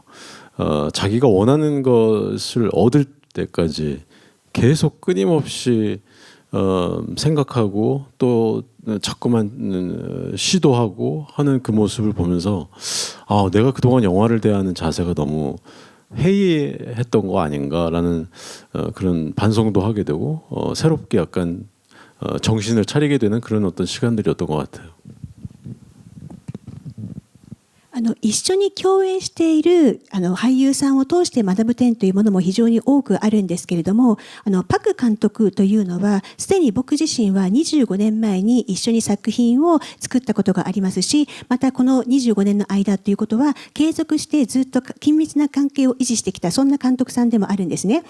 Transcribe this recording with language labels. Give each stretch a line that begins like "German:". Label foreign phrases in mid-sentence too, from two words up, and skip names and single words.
Korean: 자기가 원하는 것을 얻을 때까지 계속 끊임없이 생각하고 또 자꾸만 시도하고 하는 그 모습을 보면서 내가 그동안 영화를 대하는 자세가 너무 해이했던 거 아닌가라는 그런 반성도 하게 되고 새롭게 약간 정신을 차리게 되는 그런 어떤 시간들이었던 것 같아요.
Japanese: 一緒に共演している俳優さんを通して学ぶ点というものも非常に多くあるんですけれども、パク監督というのはすでに僕自身は25年前に一緒に作品を作ったことがありますし、またこの25年の間ということは継続してずっと緊密な関係を維持してきた、そんな監督さんでもあるんですね。